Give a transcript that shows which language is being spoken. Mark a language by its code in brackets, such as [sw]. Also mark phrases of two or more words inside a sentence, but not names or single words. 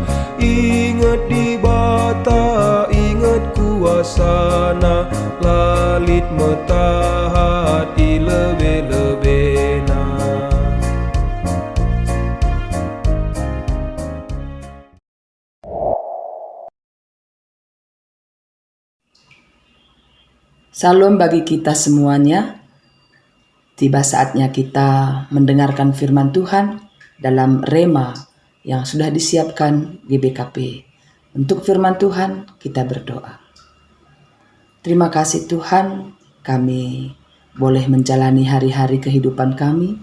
[btx] Ingat di bata, ingat kuasana, lalit metahat ilebe-lebena. [id] Salam bagi kita semuanya. Tiba saatnya kita mendengarkan firman Tuhan dalam Rema yang sudah disiapkan GBKP. Untuk firman Tuhan kita berdoa. Terima kasih Tuhan, kami boleh menjalani hari-hari kehidupan kami.